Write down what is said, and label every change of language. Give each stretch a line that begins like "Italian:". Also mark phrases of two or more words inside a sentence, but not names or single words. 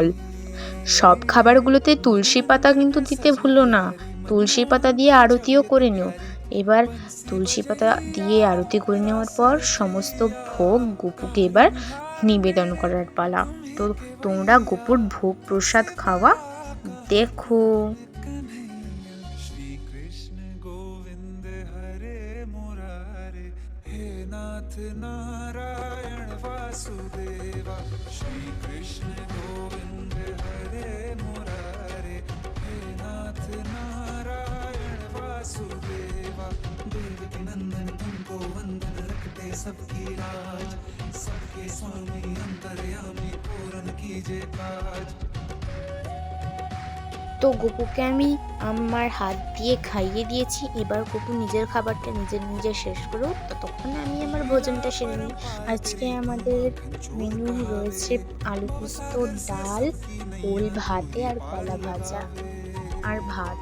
Bangla: সব খাবারগুলোতে তুলসী পাতা কিন্তু দিতে ভুলো না। তুলসী পাতা দিয়ে আরতিও করে নিও। এবার তুলসী পাতা দিয়ে আরতি করে নেওয়ার পর সমস্ত ভোগ গপুকে এবার নিবেদন করার পালা। তো তোমরা গপুর ভোগ প্রসাদ খাওয়া দেখো।
Hindi: नाथ नारायण वासुदेवा श्री कृष्ण गोविंद हरे मुरारे हे नाथ नारायण वासुदेवा देवकी नंदन तुमको वंदन रखते सबकी राज सबके स्वामी अंतर्यामी पूर्ण कीजिए काज।
Bangla: তো গপুকে আমি আমার হাত দিয়ে খাইয়ে দিয়েছি। এবার গপু নিজের খাবারটা নিজে শেষ করুক, ততক্ষণে আমি আমার ভোজনটা সেরে নিই। আজকে আমাদের মেনু রয়েছে আলু পোস্ত, ডাল, ওল ভাতে আর কলা ভাজা আর ভাত।